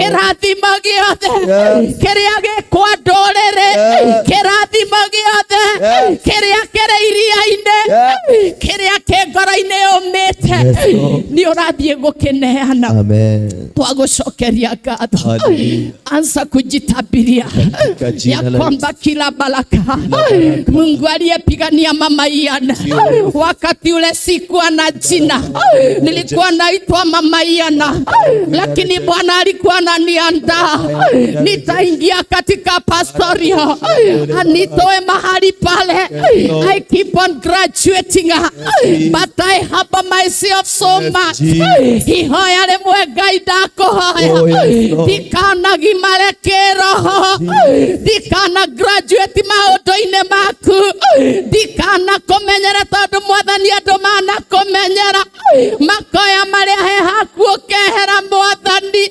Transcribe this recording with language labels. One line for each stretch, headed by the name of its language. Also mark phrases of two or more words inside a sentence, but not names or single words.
Kikuyu: Kĩrathimo gĩothe
English: Yes.
Kikuyu: kĩrĩa gĩkwa ndũrĩrĩ.
English: Yes.
Kikuyu: Kĩrathimo gĩothe
English: Yes.
Kikuyu: kĩrĩa kĩrĩ iria-inĩ.
English: Yes.
Kikuyu: Kĩrĩa kĩ ngoro-inĩ yũmĩte.
English: Yes, Lord.
Kikuyu: Nĩ ũrathiĩ gũkĩneana. Amen. Twagucokeria ngatho. Hallelujah.
Swahili: Anza kujitabiria Katika jina ya la kwamba kila baraka Mungu aliyepigania mama Ian wakati ule sikuwa na jina, nilikuwa naitwa mama Ian, lakini Bwana alikuwa ananiandaa nitaingia katika pastorio, anitoe mahali pale.
English: I keep on graduating. but I humble myself so Yes, much. Jesus.
Kikuyu: Ihoya rimwe Ngai ndakuhoya.
English: Oh, yes, Lord.
Kikuyu: Ndikanagimare kĩroho. Ndikana graduate maũndũ-inĩ maku. Ndikana kũmenyera tondũ Mwathani andũ manakũmenyera. Makoya marĩa he haku ũkehera Mwathani.